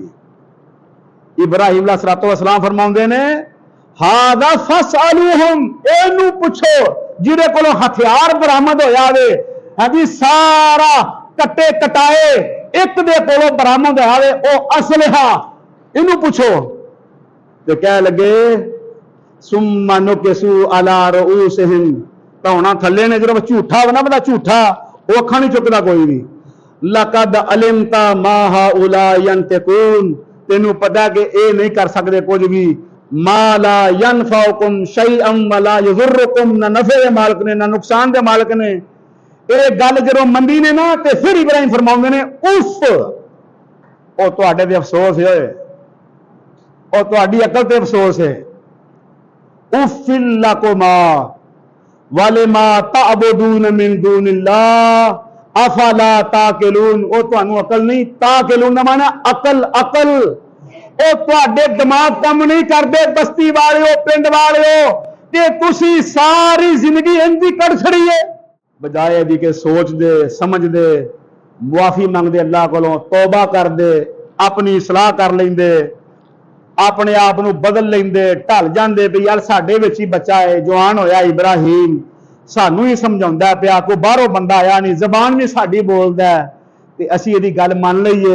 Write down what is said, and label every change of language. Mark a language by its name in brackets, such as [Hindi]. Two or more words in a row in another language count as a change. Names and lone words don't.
[Punjabi] ابراہیم علیہ الصلاۃ والسلام فرماؤندے نے [Arabic] هذا فاسألوهم [Punjabi] اینوں پچھو جیہدے کولوں ہتھیار برآمد ہویا وے. ہاں جی سارا کٹھے کٹھائے اک دے کولوں برآمد ہویا وے او اسلحہ اینوں پچھو. تے کہن لگے [Arabic] ثم نكسوا على رءوسهم [Punjabi] دھوناں تھلے نے جو جھوٹا ہو نہ بندہ جھوٹا او اکھاں نہیں چکدا کوئی بھی. [Arabic] لقد علمت ما هؤلاء ينطقون [Punjabi] تینوں پتہ کہ یہ نہیں کر سکدے کجھ بھی. [Arabic] ما لا ينفعكم شيئا ولا يضركم [Punjabi] نہ نفعے دے مالک نے نہ نقصان دے مالک نے. یہ گل جو منی نے نہ تے پھر ابراہیم فرماؤندے نے اُف او تہاڈے تے افسوس ہے اور تہاڈی عقل تے افسوس ہے. [Arabic] أف لكم ولما تعبدون من دون الله أفلا تعقلون. [Punjabi] او تہانوں عقل نہیں تعقلون دا معنی عقل عقل او تہاڈے دماغ کم نہیں کردے بستی والے پنڈ والے کہ تسی ساری زندگی ایہندی کڈھ چھڈی ہے. بجائے دی کے سوچدے سمجھدے معافی منگدے اللہ کولوں توبہ کردے اپنی اصلاح کر لیندے اپنے آپ نوں بدل لیندے ڈھل جاندے بھئی یار ساڈے وچ ہی بچہ ہے جوان ہویا ابراہیم سانوں ہی سمجھاؤندا پیا کوئی باہروں بندہ آیا نہیں زبان بھی ساڈی بولدا تے اسیں ایہدی گل من لئیے.